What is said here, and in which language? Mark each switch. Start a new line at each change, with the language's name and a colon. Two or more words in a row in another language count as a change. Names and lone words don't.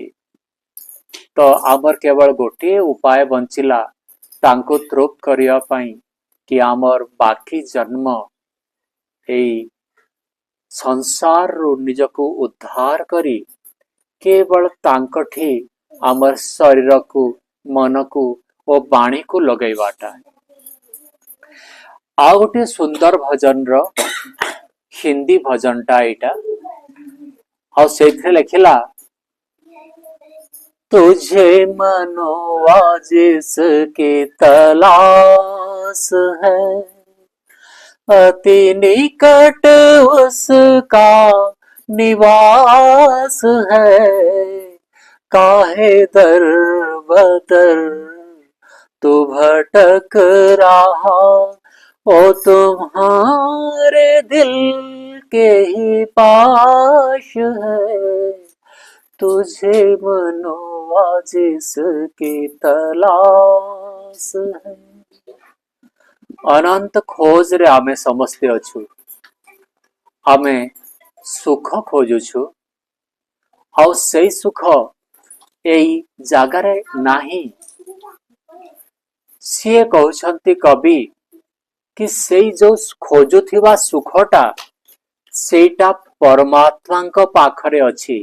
Odia: ତ ଆମର କେବଳ ଗୋଟିଏ ଉପାୟ ବଞ୍ଚିଲା ତାଙ୍କୁ ତୃପ୍ତ କରିବା ପାଇଁ, କି ଆମର ବାକି ଜନ୍ମ ଏଇ ସଂସାରରୁ ନିଜକୁ ଉଦ୍ଧାର କରି କେବଳ ତାଙ୍କଠି ଆମର ଶରୀରକୁ, ମନକୁ ଓ ବାଣୀକୁ ଲଗେଇବାଟା। ଆଉ ଗୋଟେ ସୁନ୍ଦର ଭଜନର
Hindi: हिंदी भजन
Odia: ଏଇଟା। ଆଉ ସେଇଥିରେ ଲେଖିଲା,
Hindi: तुझे मनवा जिसकी तलाश है, अति निकट उसका निवास है। काहे दर बदर तू भटक रहा, ओ तुम्हारे दिल के ही पास है। तुझे मनवा जिसकी तलाश है।
Odia: ଅନନ୍ତ ଖୋଜ ରେ ଆମେ ସମସ୍ତେ ଅଛୁ, ଆମେ ସୁଖ ଖୋଜୁଛୁ, ଆଉ ସେଇ ସୁଖ ଏଇ ଜାଗାରେ ନାହିଁ। ସିଏ କହୁଛନ୍ତି କବି କି ସେଇ ଯୋଉ ଖୋଜୁଥିବା ସୁଖଟା ସେଇଟା ପରମାତ୍ମାଙ୍କ ପାଖରେ ଅଛି।